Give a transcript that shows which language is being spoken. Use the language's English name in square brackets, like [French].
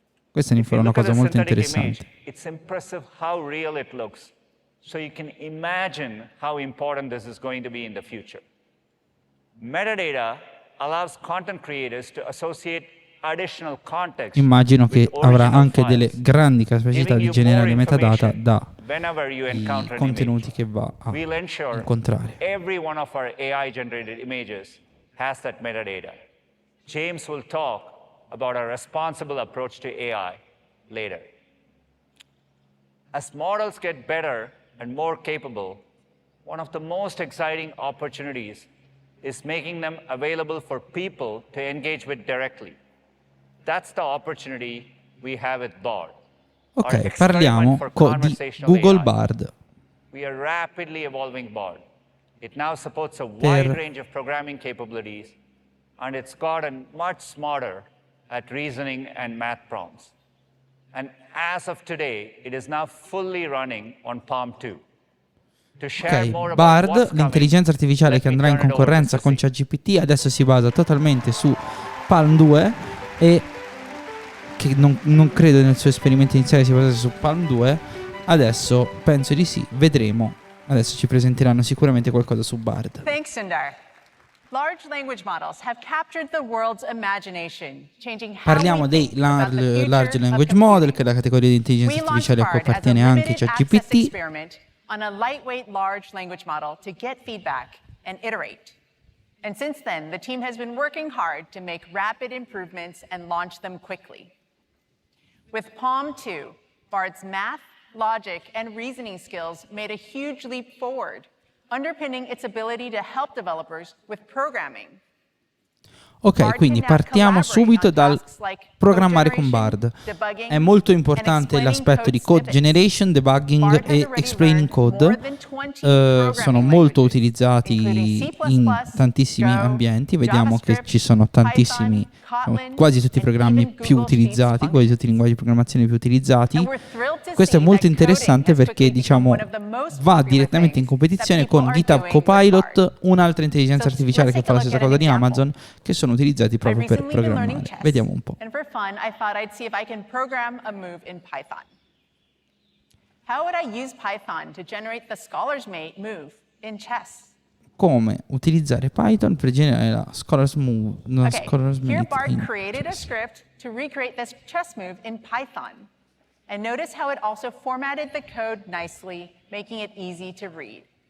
[Italian] Questa è una cosa molto interessante. [English] It's impressive how real it looks. So you can imagine how important this is going to be in the future. Metadata allows content creators to associate additional context. [Italian] Immagino che avrà anche delle grandi capacità di generare metadata dai contenuti che va a incontrare. [English] Every one of our AI generated images has that metadata. James will talk about our responsible approach to AI later. As models get better and more capable, one of the most exciting opportunities is making them available for people to engage with directly. That's the opportunity we have with Bard. [Italian] Ok, parliamo di Google Bard. [English] We are rapidly evolving Bard. It now supports a wide range of programming capabilities, and it's gotten much smarter at reasoning and math prompts. And as of today, it is now fully running on Palm 2. [Italian] Ok, Bard, l'intelligenza artificiale che andrà in concorrenza con ChatGPT, adesso si basa totalmente su Palm 2 e che non credo nel suo esperimento iniziale si basasse su Palm 2. Adesso penso di sì, vedremo. Adesso ci presenteranno sicuramente qualcosa su Bard. [English] Thanks, Sundar. Large language models have captured the world's imagination, changing how [Italian] Parliamo dei large language model, che è la categoria di intelligenza artificiale a cui appartiene anche ChatGPT. [English] On a lightweight large language model to get feedback and iterate. And since then, the team has been working hard to make rapid improvements and launch them quickly. With Palm 2, Bard's math, logic, and reasoning skills made a huge leap forward, underpinning its ability to help developers with programming. [Italian] Ok, quindi partiamo subito dal programmare con Bard. È molto importante l'aspetto di code generation, debugging e explaining code. Sono molto utilizzati in tantissimi ambienti. Vediamo che ci sono tantissimi, quasi tutti i programmi più utilizzati, quasi tutti i linguaggi di programmazione più utilizzati. Questo è molto interessante perché, diciamo, va direttamente in competizione con GitHub Copilot, un'altra intelligenza artificiale che fa la stessa cosa di Amazon, che sono utilizzati proprio per programmare. Vediamo un po'. [English] And for fun, I thought I'd see if I can program a move in Python. How would I use Python to generate the Scholar's Mate move in chess? [Italian] Come utilizzare Python per generare la Scholar's Move, Scholar's [English] Here Mate Bart in created a chess. script to recreate this chess move in Python. And notice how it also formatted the code nicely, making it easy to read.